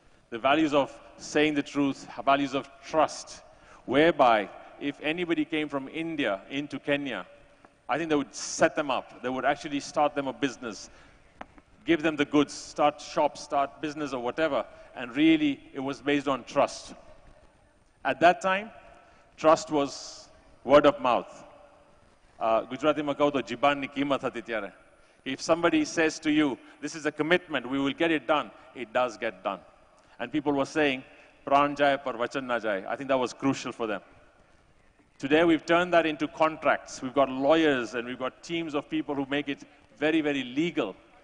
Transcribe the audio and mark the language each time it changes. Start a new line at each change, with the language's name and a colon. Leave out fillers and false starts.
English: The values of saying the truth, values of trust, whereby if anybody came from India into Kenya, I think they would set them up. They would actually start them a business, give them the goods, start shops, start business or whatever. And really, it was based on trust. At that time, trust was word of mouth.
Gujarati: Gujarati માં કહું તો જીબાનની કીમત હતી ત્યારે.
English: If somebody says to you, this is a commitment, we will get it done, it does get done. And people were saying,
Hindi: pran jai par vachan na jai.
English: I think that was crucial for them. Today we've turned that into contracts. We've got lawyers and we've got teams of people who make it very, very legal.